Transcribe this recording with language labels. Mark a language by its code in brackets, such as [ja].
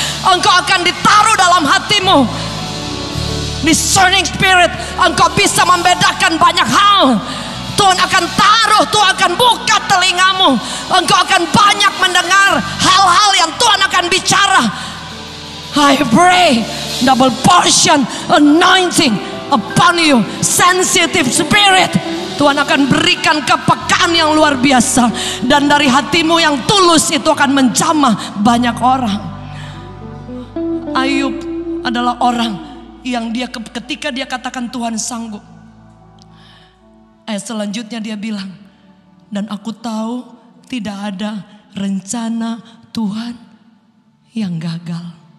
[id] Engkau akan ditaruh dalam hatimu [en] discerning spirit. [id] Engkau bisa membedakan banyak hal. Tuhan akan taruh, Tuhan akan buka telingamu. Engkau akan banyak mendengar hal-hal yang Tuhan akan bicara. [en] I pray double portion anointing upon you. Sensitive spirit. [id] Tuhan akan berikan kepekaan yang luar biasa. Dan dari hatimu yang tulus itu akan menjamah banyak orang. Ayub adalah orang yang ketika dia katakan Tuhan sanggup. Ayat selanjutnya dia bilang, dan aku tahu tidak ada rencana Tuhan yang gagal.